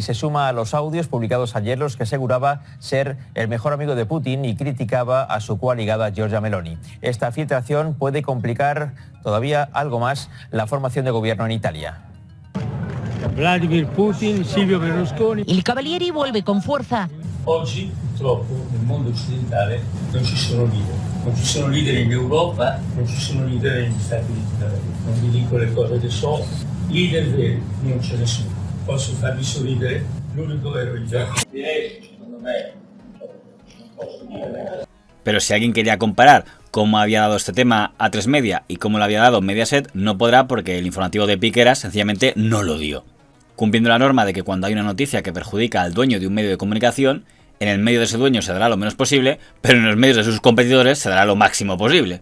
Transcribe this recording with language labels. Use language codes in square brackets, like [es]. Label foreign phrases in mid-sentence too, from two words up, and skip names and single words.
[es] Se suma a los audios publicados ayer los que aseguraba ser el mejor amigo de Putin y criticaba a su coaligada Giorgia Meloni. Esta filtración puede complicar todavía algo más la formación de gobierno en Italia. Vladimir Putin, Silvio Berlusconi. Il Cavalieri vuelve con fuerza. [it] Oggi, purtroppo, nel mondo occidentale non ci sono leader. Non ci sono leader in Europa, non ci sono leader negli Stati Uniti d'America. Non vi dico le cose che so. Leader veri non ce ne sono. Posso farvi sorridere? L'unico vero è io. Secondo me, non posso dire. [es] Pero si alguien quería comparar cómo había dado este tema A3 Media y cómo lo había dado Mediaset, no podrá porque el informativo de Piqueras sencillamente no lo dio. Cumpliendo la norma de que cuando hay una noticia que perjudica al dueño de un medio de comunicación, en el medio de ese dueño se dará lo menos posible, pero en los medios de sus competidores se dará lo máximo posible.